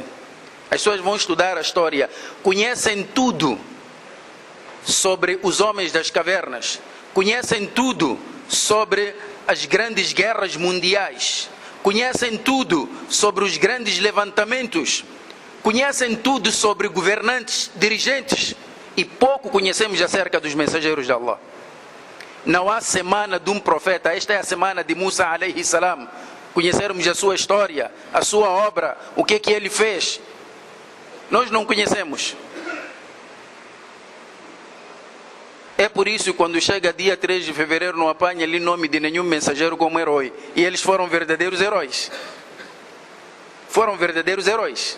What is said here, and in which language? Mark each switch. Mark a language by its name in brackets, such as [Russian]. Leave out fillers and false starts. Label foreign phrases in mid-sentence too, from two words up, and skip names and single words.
[Portuguese] As pessoas vão estudar a história, conhecem tudo sobre os homens das cavernas, conhecem tudo sobre as grandes guerras mundiais, conhecem tudo sobre os grandes levantamentos, conhecem tudo sobre governantes, dirigentes, e pouco conhecemos acerca dos mensageiros de Allah. Não há semana de um profeta, esta é a semana de Musa [Arabic] عليه السلام, [Portuguese] conhecermos a sua história, a sua obra, o que ele fez. Nós não conhecemos. É por isso que quando chega dia 3 de fevereiro não apanha ali nome de nenhum mensageiro como herói. E eles foram verdadeiros heróis. Foram verdadeiros heróis.